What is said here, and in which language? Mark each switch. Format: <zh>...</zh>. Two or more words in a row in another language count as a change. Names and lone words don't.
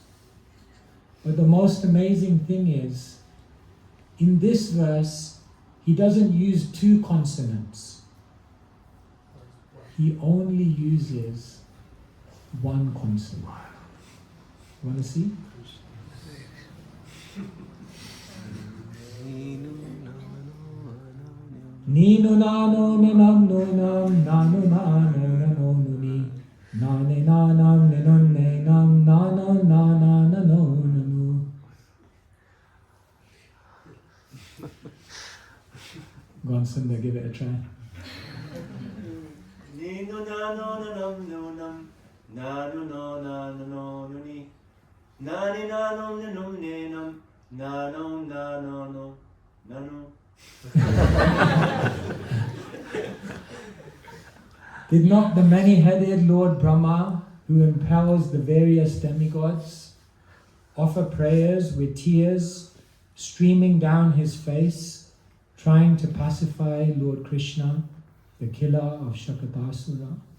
<en>But the most amazing thing is, in this verse, he doesn't use two consonants. He only uses one consonant. You want to see?</en> <sa>Nino nano nanam nonam nano nano nano nuni nane nanam nanon nanam nano nana nano nanu.</sa> <en>Go on, Sundar, give it a try.</en> <sa>Nino nano nanam nonam nano nana nano nuni nane nano nanum nanam nano nano nano.</sa> <en>Did not the many-headed Lord Brahma, who impels the various demigods, offer prayers with tears streaming down his face, trying to pacify Lord Krishna, the killer of Shakatasura?</en>